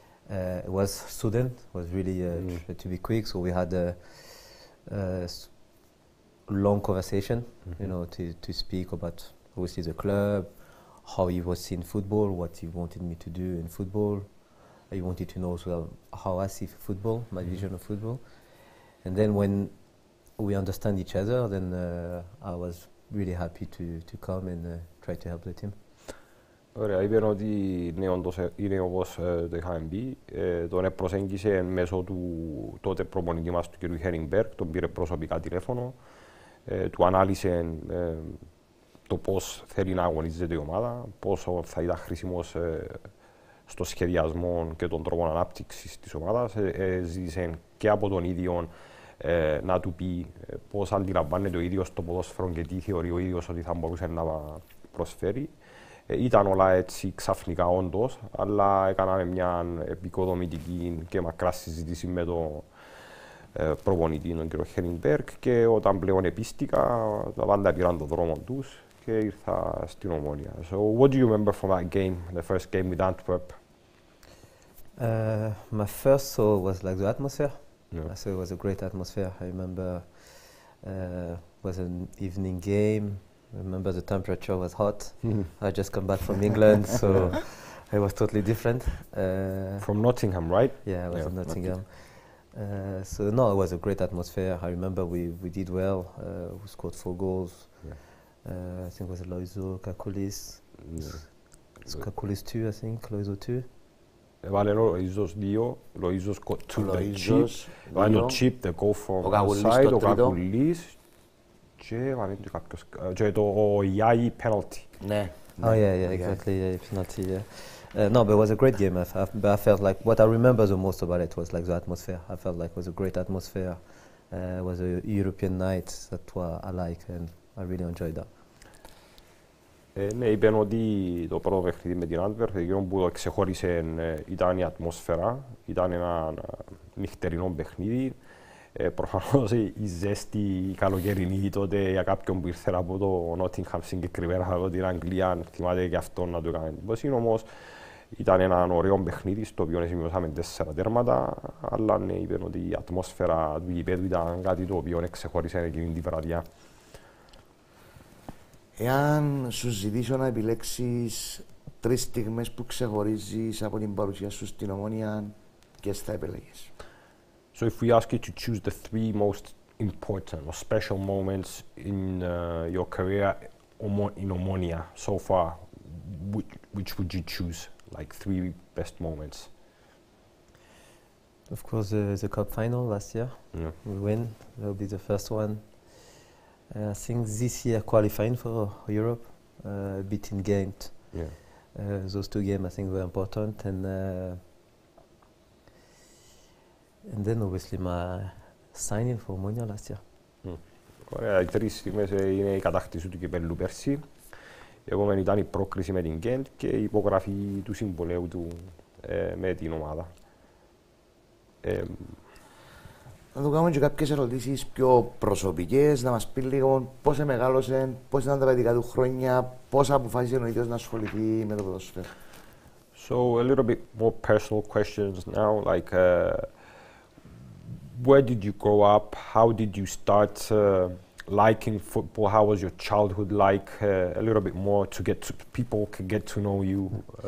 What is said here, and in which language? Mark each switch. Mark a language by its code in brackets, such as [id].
[en] It was sudden, it was really to be quick, so we had a long conversation, you know, to speak about obviously the club, how he was seeing football, what he wanted me to do in football. He wanted to know as well how I see football, my vision of football. And then when we understand each other, then I was really happy to come and try to help the team. [el] Ωραία, είπαν ότι είναι όπως το είχαμε πει. Τον προσέγγισε μέσω του τότε προπονητή μας, του κ. Χένιγκμπεργκ, τον πήρε προσωπικά τηλέφωνο, του ανάλυσε το πώς θέλει να αγωνίζεται η ομάδα, πόσο θα ήταν χρήσιμος στο σχεδιασμό και τον τρόπο ανάπτυξης της ομάδας. Ζήτησε και από τον ίδιο να του πει πώς αντιλαμβάνεται ο ίδιος το ποδόσφαιρο και τι θεωρεί ο ίδιος ότι θα μπορούσε να προσφέρει. Ήταν όλα έτσι ξαφνικά όντως, αλλά έκαναμε μια επικοδομητική και μακρά συζήτηση με τον προπονητή, τον κ. Χένιγκμπεργκ, και όταν πλέον επίστηκα, τα πάντα πήραν τον δρόμο τους και ήρθα στην Ομόνια. [en] So, what do you remember from that game, the first game with Antwerp? My first thought was like the atmosphere. Yeah. I thought it was a great atmosphere. I remember it was an evening game. I remember the temperature was hot. I just come back from England, so it was totally different. From Nottingham, right? Yeah, I was in Nottingham. So no, it was a great atmosphere. I remember we did well. We scored 4 goals. I think it was Loizo, Kakoulis. Kakoulis 2, I think. Loizo 2. [el] Έβαλε ο Λοΐζος 2, ο Λοΐζος got to the chip. Έβαλε το chip, the goal from outside, ο Κακουλής και έβαλε και κάποιος, και το Ιάι penalty. Ναι. [en] Oh yeah, exactly, yeah, penalty, yeah. No, but it was a great game. But I felt like what I remember the most about it was like the atmosphere. I felt like it was a great atmosphere. It was a European night. That's what I like, and I really enjoyed that. [el] Ναι, είπαν ότι το πρώτο παιχνίδι με την Antwerp, εκείνο που το ξεχώρισε ήταν η ατμόσφαιρα, ήταν ένα νυχτερινό παιχνίδι. Προφανώς η ζέστη, η καλοκαιρινή τότε για κάποιον που ήρθε από το Nottingham συγκεκριμένα από την Αγγλία, θυμάται και αυτό να το έκανε εντύπωση. Όμως Ήταν ένα ωραίο παιχνίδι, στο οποίο σημειώσαμε 4 τέρματα, αλλά ναι, είπαν ότι η ατμόσφαιρα του γηπέδου ήταν κάτι το οποίο ξεχώρισε εκείνη τη βραδιά. Εάν σου ζητήσω να επιλέξεις 3 στιγμές που ξεχωρίζεις από την παρουσία σου στην Ομόνια, ποιες θα επιλέγεις? [en] So if we ask you to choose the 3 most important or special moments in your career in Omonia so far, which would you choose? Like 3 best moments? Of course, the cup final last year. Yeah. We win. That will be the first one. I think this year qualifying for Europe, beating Ghent. Yeah. Those 2 games I think were important, and then obviously my signing for Omonia last year. [el] Ωραία, οι 3 στιγμές είναι η κατάκτηση του κυπέλλου πέρσι. Η επόμενη ήταν η πρόκριση με την Ghent και η υπογραφή του συμβολέου του με την ομάδα. Να του κάνουμε και κάποιες ερωτήσεις πιο προσωπικές, να μας πει λίγο πώς μεγάλωσε, πώς ήταν τα παιδικά του χρόνια, πώς αποφάσισε ο ίδιος να ασχοληθεί με το ποδόσφαιρο. [en] So a little bit more personal questions now, like where did you grow up? How did you start liking football? How was your childhood like? A little bit more to get to, people can get to know you.